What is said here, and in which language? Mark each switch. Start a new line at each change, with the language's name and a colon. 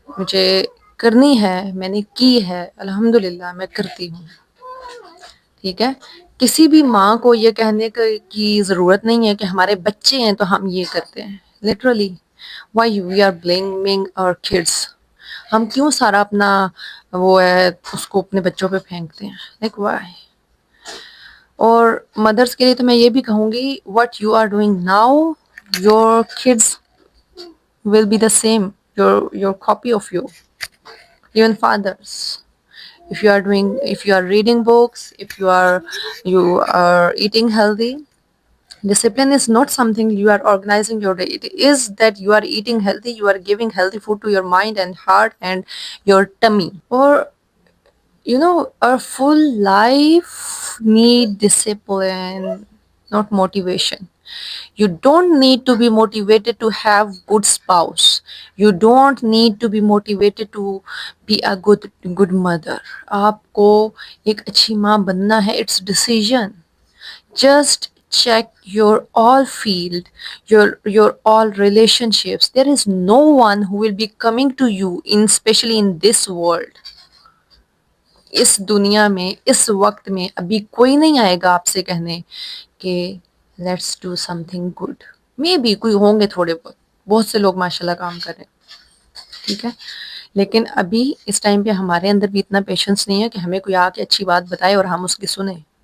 Urdu: مجھے کرنی ہے، میں نے کی ہے، الحمد للہ میں کرتی ہوں، ٹھیک ہے. کسی بھی ماں کو یہ کہنے کی ضرورت نہیں ہے کہ ہمارے بچے ہیں تو ہم یہ کرتے ہیں.
English: Literally why we are blaming our kids.
Urdu: ہم کیوں سارا اپنا وہ ہے اس کو اپنے بچوں پہ پھینکتے ہیں،
English: Like why.
Urdu: اور مدرس کے لیے تو میں یہ بھی کہوں گی
English: what you are doing now your kids will be the same, your copy of you. Even fathers, if you are reading books, if you are eating healthy, discipline is not something you are organizing your day. It is that you are eating healthy, you are giving healthy food to your mind and heart and your tummy. Or our full life need discipline, not motivation. You don't need to be motivated to have good spouse. You don't need to be motivated to be a good mother.
Urdu: آپ کو ایک اچھی ماں بننا ہے.
English: It's decision. Just check your all field, your all relationships. There is no one who will be coming to you, especially in this world.
Urdu: اس دنیا میں اس وقت میں ابھی کوئی نہیں آئے گا آپ سے کہنے کہ
English: Let's do something good. Maybe
Urdu: کوئی ہوں گے تھوڑے بہت سے لوگ ماشاء اللہ کام کر رہے ہیں، ٹھیک ہے، لیکن ابھی اس ٹائم پہ ہمارے اندر بھی اتنا پیشنس نہیں ہے کہ ہمیں کوئی آ کے اچھی بات بتائے اور ہم اس کی سنیں.